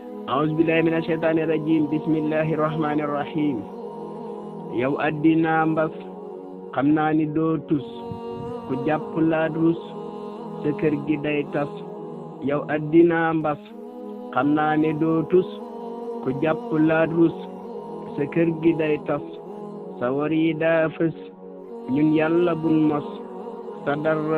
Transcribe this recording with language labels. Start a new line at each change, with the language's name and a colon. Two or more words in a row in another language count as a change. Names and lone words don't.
Arabic: أعوذ بالله من الشيطان الرجيم بسم الله الرحمن الرحيم
Wolof: yow addina mbas xam naa ni doo tus ku jàpp laa rus sa kër gi day tas yow addina mbas xam naa ne doo tus ku jàpp laa rus sa kër gi day tas sa war yi daa fës ñun yàlla bun mos sa dara